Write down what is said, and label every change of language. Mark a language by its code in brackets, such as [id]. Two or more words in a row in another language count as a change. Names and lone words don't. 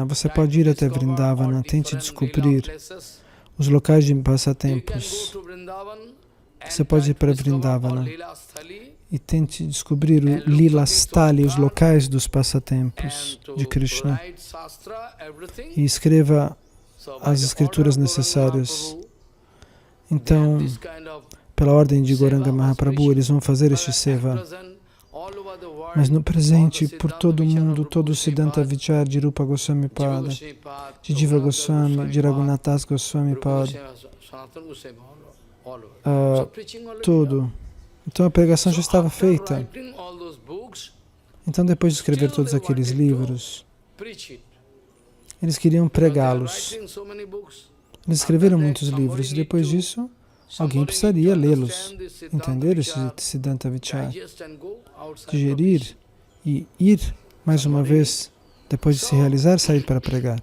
[pt] Você pode ir até Vrindavana, tente descobrir os locais de passatempos você pode ir para Vrindavana e tente descobrir o [bn] লীলা স্থলী, [pt] os locais dos passatempos de Krishna, e escreva as escrituras necessárias. Então, pela ordem de Gauranga Mahaprabhu, eles vão fazer este seva. Mas no presente, por todo o mundo, todo o [bn] সিদ্ধান্ত বিচার [pt] de Rupa Goswami Pada, de Jiva Goswami, de Raghunathas Goswami Pada, tudo. Então a pregação já estava feita. Então, depois de escrever todos aqueles livros, eles queriam pregá-los. Eles escreveram muitos livros e depois disso, alguém precisaria lê-los, entender esse [bn] সিদ্ধান্ত বিচার, [pt] digerir e ir mais uma vez, depois de se realizar, sair para pregar.